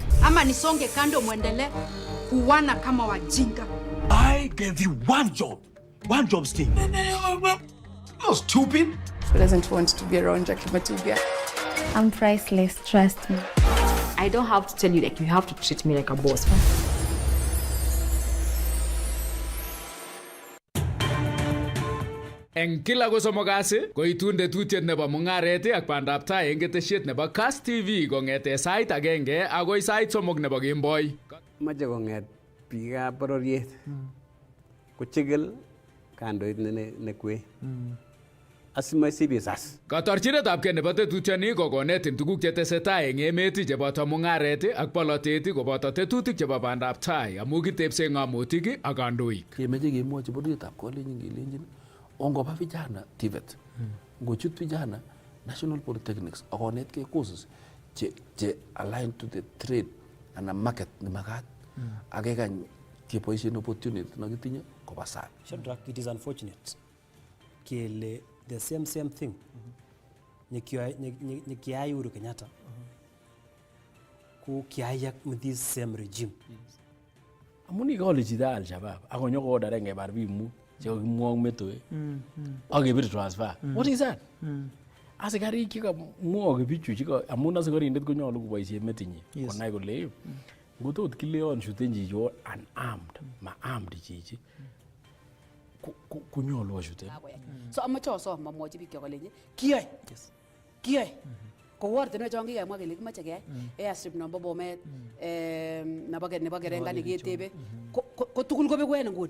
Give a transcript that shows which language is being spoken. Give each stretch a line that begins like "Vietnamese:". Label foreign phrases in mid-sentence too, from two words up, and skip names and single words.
Swahili: Ama nisonge kando muendelee kuwana kama wajinga.
English: I gave you one job, Steve. You're stupid. Who doesn't want to be around Jackie Matiga? I'm priceless, trust me. I don't have to tell you, like, you have to treat me like a boss.
Kalenjin: Eng kila kosomok kasi koitun tetutiet nebo mungaret ak bandab tai eng ketesiet nebo Kass TV kong'ete sait agenge agoi sait 3 nebo kemboi. Mache kong'et biikab bororiet kochigil kandoit nekwe asimasibisas. Katorchinetab kei nebo tetutioni ko konetin tuguk chetesetai eng emet cheboto mungaret ak polotet koboto tetutik chebo bandab tai amu kitepse ng'amotik ak kandoik. Kemeche kemwochi bororietab kolenjin kelenjin ongoba vijana TVET ngochut vijana National Polytechnics akonetkei courses che
English: aligned to the trade and a market
Kalenjin: nemakat akekany keboisien opportunity nakitinye koba sang.
English: Shadrack, it is unfortunate kele the same thing
Kalenjin: nikiai Uhuru Kenyatta ku kiayak
English: with this same regime.
Kalenjin: Amun ikole chito Al-Shabaab akonyo koodare ngebar biik mut chekakimwong metoi akebir transfer.
English: What is that?
Kalenjin: Asikarik chekamwoke bichu amun asikarindet konyolu koboisien metinyi konai kole ngotot kileon shuten chicho unarmed ma-armed chichi konyolu ashuten. So amache asom amwochi biik kolenji kiyoe kou ortinwek chon kikemwa kele kimoche keyai airstrip nombo Bomet nebo Kerengani ketebe ko tugul kobeku en nguni.